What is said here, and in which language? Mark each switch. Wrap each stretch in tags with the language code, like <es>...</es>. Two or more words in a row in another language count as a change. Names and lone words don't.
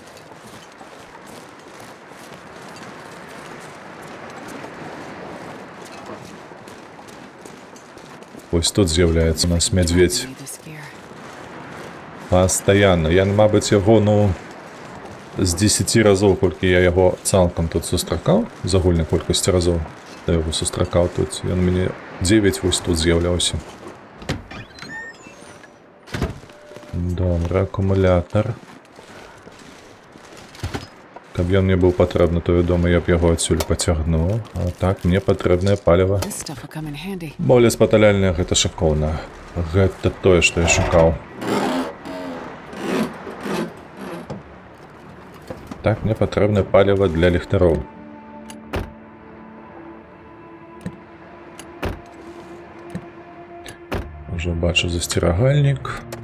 <be>Вось тут з'яўляецца у нас мядзведь.</be> <en>Need to scare.</en> <be>Пастаянна. Я, мабыць, яго, з 10 разоў, колькі я яго цалкам тут сустракаў, з агульнай колькасці разоў, я яго сустракаў тут, ён мяне 9 вось тут з'яўляўся. Добра, акумулятор. Каб ён мне быў патрэбны, то, вядома, я б яго адсюль пацягнуў. А так, мне патрэбнае паліва.</be> <en>This stuff will come in handy.</en> <be>Болеспаталяльная гэта шыкоўна. Гэта тое, што я шукаў. Так, мне патрэбна паліва для ліхтароў. Ужо бачу засцерагальнік.</be>